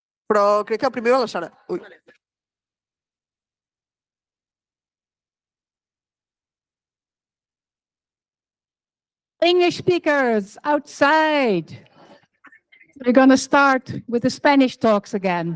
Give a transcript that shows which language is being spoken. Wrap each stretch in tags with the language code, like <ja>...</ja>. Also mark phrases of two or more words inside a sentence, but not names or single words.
<ca>Però crec que primer va la Sara. Ui.</ca> <en>English speakers outside. We're going to start with the Spanish talks again.</en>